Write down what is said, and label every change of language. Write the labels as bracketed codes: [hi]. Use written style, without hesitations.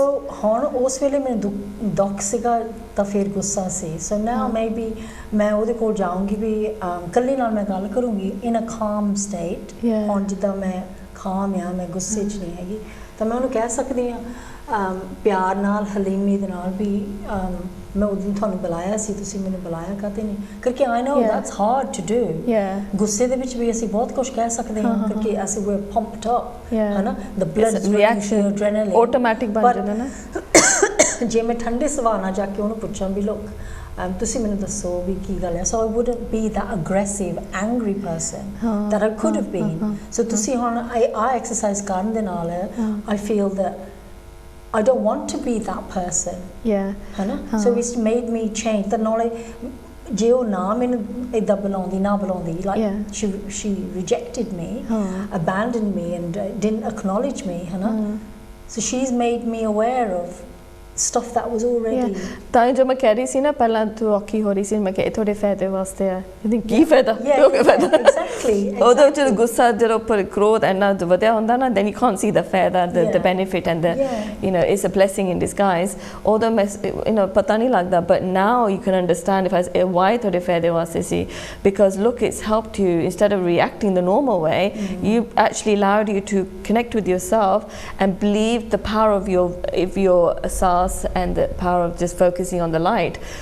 [pa] so ਹੁਣ ਉਸ ਵੇਲੇ ਮੈਨੂੰ ਦੁੱਖ ਸੀਗਾ ਤਾਂ ਫਿਰ ਗੁੱਸਾ ਸੀ [en] so now maybe [pa] ਮੈਂ ਉਹਦੇ ਕੋਲ ਜਾਊਂਗੀ ਵੀ ਇਕੱਲੇ ਨਾਲ ਮੈਂ ਗੱਲ ਕਰੂੰਗੀ [en] in a calm state [pa] ਹੁਣ ਜਿੱਦਾਂ ਮੈਂ calm ਆ ਮੈਂ ਗੁੱਸੇ 'ਚ ਨਹੀਂ ਹੈਗੀ ਤਾਂ ਮੈਂ ਉਹਨੂੰ ਕਹਿ ਸਕਦੀ ਹਾਂ ਪਿਆਰ ਨਾਲ ਹਲੀਮੀ ਦੇ ਨਾਲ ਵੀ ਮੈਂ ਉਸ ਦਿਨ ਤੁਹਾਨੂੰ ਬੁਲਾਇਆ ਸੀ ਤੁਸੀਂ ਮੈਨੂੰ ਬੁਲਾਇਆ ਕਾਹਤੇ ਨਹੀਂ ਕਿਉਂਕਿ [en] I know that's hard to do [pa] ਗੁੱਸੇ ਦੇ ਵਿੱਚ ਵੀ ਅਸੀਂ ਬਹੁਤ ਕੁਝ ਕਹਿ ਸਕਦੇ ਹਾਂ ਕਿਉਂਕਿ ਅਸੀਂ [en] we're pumped up [pa] ਹੈ ਨਾ [en] the blood reaction adrenaline [pa] automatic ਬਣ ਜਾਂਦਾ ਨਾ ਜੇ ਮੈਂ ਠੰਡੇ ਸੁਭਾਅ ਨਾਲ ਜਾ ਕੇ ਉਹਨੂੰ ਪੁੱਛਾਂ ਵੀ ਲੋਕ ਤੁਸੀਂ ਮੈਨੂੰ ਦੱਸੋ ਵੀ ਕੀ ਗੱਲ ਹੈ [en] so I wouldn't be that aggressive angry person that I could have been so [pa] ਤੁਸੀਂ ਹੁਣ ਆ ਐਕਸਰਸਾਈਜ਼ ਕਰਨ ਦੇ ਨਾਲ [en] I feel that I don't want to be that person [pa] ਹੈ ਨਾ [en] so it's made me change the knowledge [pa] ਜੇ ਉਹ ਨਾ ਮੈਨੂੰ ਇੱਦਾਂ ਬੁਲਾਉਂਦੀ [en] like she rejected me abandoned me and didn't acknowledge me ਹੈ ਨਾ so she's made me aware of stuff that was already [pa] ਤਾਂ ਜੋ ਮੈਂ ਕਹਿ ਰਹੀ ਸੀ ਨਾ ਪਹਿਲਾਂ ਤੂੰ ਔਖੀ ਹੋ ਰਹੀ ਸੀ ਮੈਂ ਕਿਹਾ ਤੁਹਾਡੇ ਫਾਇਦੇ ਵਾਸਤੇ ਆ ਕੀ ਫਾਇਦਾ [en] exactly [pa] ਉਹਦੇ ਵਿੱਚ ਗੁੱਸਾ ਜਦੋਂ ਉੱਪਰ ਕ੍ਰੋਧ ਇੰਨਾ ਵਧਿਆ ਹੁੰਦਾ ਨਾ [en] then you can't see the faida the benefit and the you know it's a blessing in disguise although you know [pa] ਪਤਾ ਨਹੀਂ ਲੱਗਦਾ [en] but now you can understand why [pa] ਤੁਹਾਡੇ ਫਾਇਦੇ ਵਾਸਤੇ ਸੀ [en] because look it's helped you instead of reacting the normal way you actually allowed you to connect with yourself and believe the power of your asas and the power of just focusing on the light